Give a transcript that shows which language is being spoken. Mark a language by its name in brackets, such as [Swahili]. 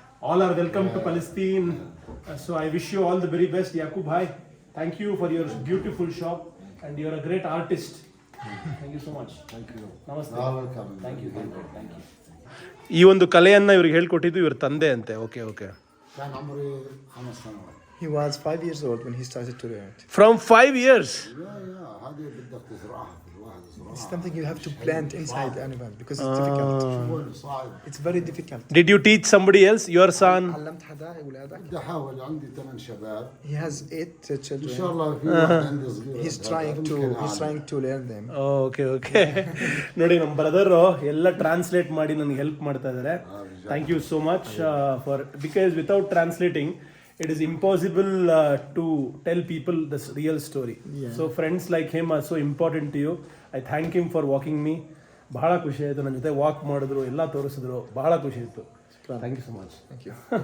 [English] All are welcome to Palestine. So I wish you all the very best Yakub bhai. Thank you for your beautiful shop and you are a great artist. Thank you so much. ನಮಸ್ತೆ. Thank you. [Kannada] ಈ ಒಂದು ಕಲೆಯನ್ನ ಇವ್ರಿಗೆ ಹೇಳ್ಕೊಟ್ಟಿದ್ದು ಇವ್ರ ತಂದೆ ಅಂತೆ. Okay. [Arabic] كان عمري 5 سنوات. [English] He was 5 years old when he started to learn it. From 5 years. [Arabic] هذه بدك تزرعها في الواحد يزرعها. [English] It's something you have to plant inside the animal because it's difficult. [Arabic] صعب. [English] It's very difficult. Did you teach somebody else, your son? [Arabic] علمت حدا أولادك? بدي احاول، عندي 8 شباب. [English] He has 8 [Arabic] ان شاء [English] children. [Arabic] الله في واحد عندي صغير. [English] He's trying to learn them. Okay. [Kannada] ನೋಡಿ, ನಮ್ಮ brother ಎಲ್ಲ translate ಮಾಡಿ ನನಗೆ help ಮಾಡ್ತಾ ಇದ್ದಾರೆ. [English] Thank you so much for, because without translating it is impossible to tell people this real story. So friends like him are so important to you. I thank him for walking me. [Kannada] ಬಹಳ ಖುಷಿ ಆಯಿತು. ನನ್ನ ಜೊತೆ walk ಮಾಡಿದ್ರು, ಎಲ್ಲ ತೋರಿಸಿದ್ರು, ಬಹಳ ಖುಷಿ ಆಯಿತು. [English] Thank you so much. Thank you.